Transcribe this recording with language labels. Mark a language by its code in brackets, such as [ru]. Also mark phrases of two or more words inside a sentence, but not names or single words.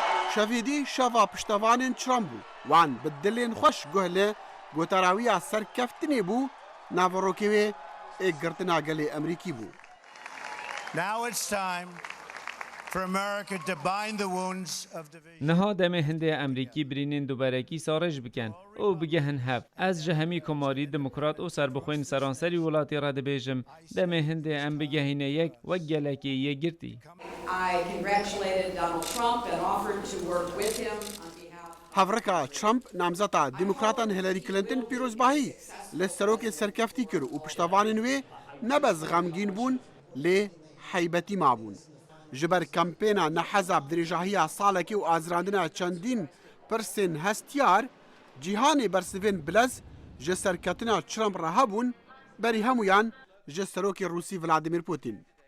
[ku] شەڤیدی شەڤا پشتەوانên Trump bû wan bi dilên xweş guhle gotarawiya serkeftinê bû naverokê wê ê girtina gelê Emerîkî bû. [en] Now it's time for America to bind the wounds of division. [ku] Niha demê hindê Emerîkî birînên duberekî sarêj bikin û bigihin hev. Ez ji hemî komarî demokrat û serbixwên seranserî welatê re dibêjim demê hindê em bigihîne yek wek gelekê yêgirtî. [en] I congratulated Donald Trump and offered to work with him on behalf. [ku] Hevreka Trump namzeta Demokratan Hillary Clinton pîrozbahî li serokê serkeftî kir û piştevanên wê nebez xemgîn bûn lê heybetî mabûn. Ji ber kampêna neheza dirêjahiya salekê û azirandina çendîn pirsên hestiyar, cîhanê bersivên bilez ji serketina Trump re hebûn, berî hemûyan ji serokê Rûsî Vladimir Putin.